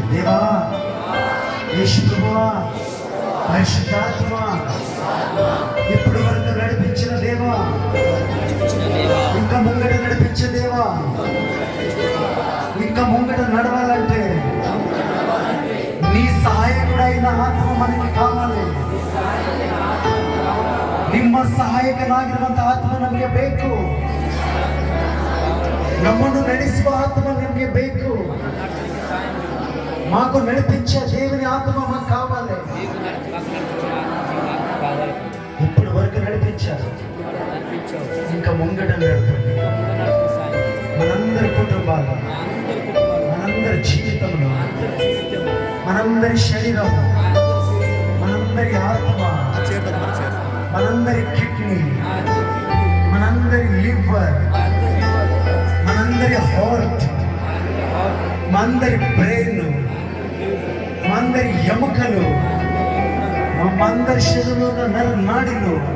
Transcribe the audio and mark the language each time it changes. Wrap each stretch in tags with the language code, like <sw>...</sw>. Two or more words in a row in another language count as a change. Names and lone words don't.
<te>దేవా, యేసు ప్రభువా, పరిశుద్ధాత్మ ఇప్పుడు వరకు నడిపించిన దేవా, ఇంకా ముంగట నడిపించే దేవా, ఇంకా ముంగట నడవాలంటే నీ సహాయకుడైన ఆత్మ మనకి కావాలి.</te> <kn>ನಿಮ್ಮ ಸಹಾಯಕನಾಗಿರುವಂತ ಆತ್ಮ ನಮಗೆ ಬೇಕು. ನಮ್ಮನ್ನು ನಡೆಸುವ ಆತ್ಮ ನಮಗೆ ಬೇಕು.</kn> <te>మాకు నడిపించే దేవుని ఆత్మ మాకు కావాలి. ఇప్పుడు వరకు నడిపించారు, ఇంకా ముంగట నడపండి. మనందరి కుటుంబాలు, మనందరి జీవితంలో, మనందరి శరీరం, మనందరి ఆత్మ, మనందరి కిడ్నీ, మనందరి లివర్, మనందరి హార్ట్, మనందరి బ్రెయిన్, మనందరి ఎముకలు, మనందరి శరీరంలో ఉన్న నాడులు,</te>